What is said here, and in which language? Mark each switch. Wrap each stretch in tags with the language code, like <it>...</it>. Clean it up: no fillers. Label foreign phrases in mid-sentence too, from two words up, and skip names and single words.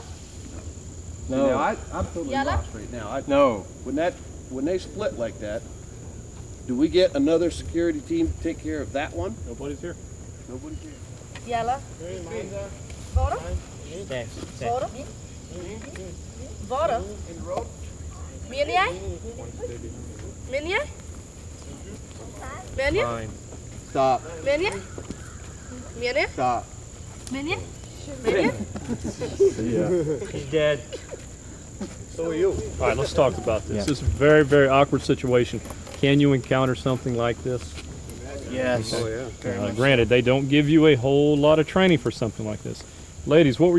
<en>No, I'm totally Yellow? lost right now. No. When they split like that, do we get another security team to take care of that one? Nobody's here. Nobody's here. Yellow? Border? Border? Border? Mienya? Mienya? Mienya? Stop. Mienya? Mienya? Stop. Mienya? Mienya? He's dead. So are you. All right, let's talk about this. This is a very, very awkward situation. Can you encounter something like this? Yes. Oh yeah. Granted, they don't give you a whole lot of training for something like this.</en>